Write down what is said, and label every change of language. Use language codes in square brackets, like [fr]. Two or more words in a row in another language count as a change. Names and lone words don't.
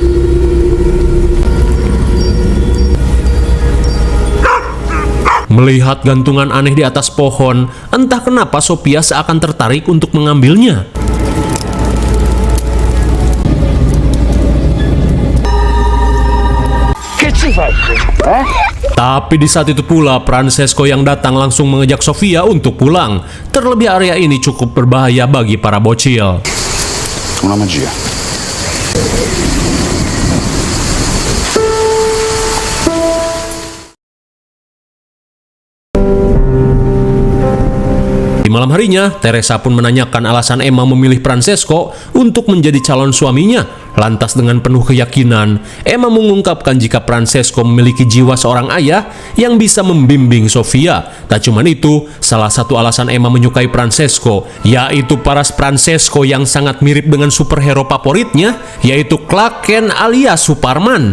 [id] Melihat gantungan aneh di atas pohon, entah kenapa Sophia seakan tertarik untuk mengambilnya. Tapi di saat itu pula, Francesco yang datang langsung mengajak Sofia untuk pulang. Terlebih area ini cukup berbahaya bagi para bocil. [it] Una magia. [id] Di malam harinya, Teresa pun menanyakan alasan Emma memilih Francesco untuk menjadi calon suaminya. Lantas dengan penuh keyakinan, Emma mengungkapkan jika Francesco memiliki jiwa seorang ayah yang bisa membimbing Sofia. Tak cuma itu, salah satu alasan Emma menyukai Francesco, yaitu paras Francesco yang sangat mirip dengan superhero favoritnya, yaitu Clark Kent alias Superman.